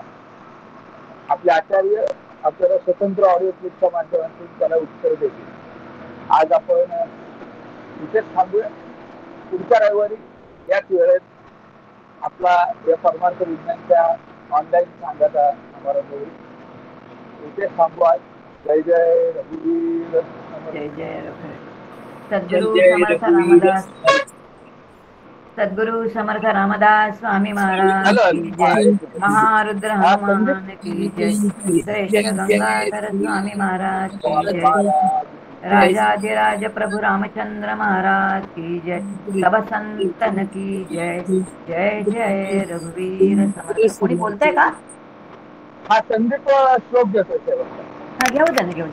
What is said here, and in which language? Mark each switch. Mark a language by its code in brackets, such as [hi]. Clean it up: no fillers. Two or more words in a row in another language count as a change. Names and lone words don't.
[mr] आपले आचार्य आपल्याला स्वतंत्र ऑडिओ क्लिपच्या माध्यमातून त्याला उत्तर देतील. आज आपण इथेच थांबूया. पुढच्या रविवारी याच वेळेत आपला या परमार्थ विज्ञानच्या ऑनलाईन सांगता समारंभ होईल. इथेच थांबू आज. जय जय रघुवीर. जय जय सद्गुरु समर्थ रामदास. [hi] सद्गुरु समर्थ रामदास स्वामी महाराज की जय. महारुद्र हनुमान की जय. श्रेष्ठ गंगाधर स्वामी महाराज की जय. राजाधिराज प्रभु रामचंद्र महाराज की जय. सब संतन की जय. जय जय रघुवीर समर्थ. [mr] कोणी बोलतंय का? हा संदीप श्लोक घेतोय. हा घेऊ दे.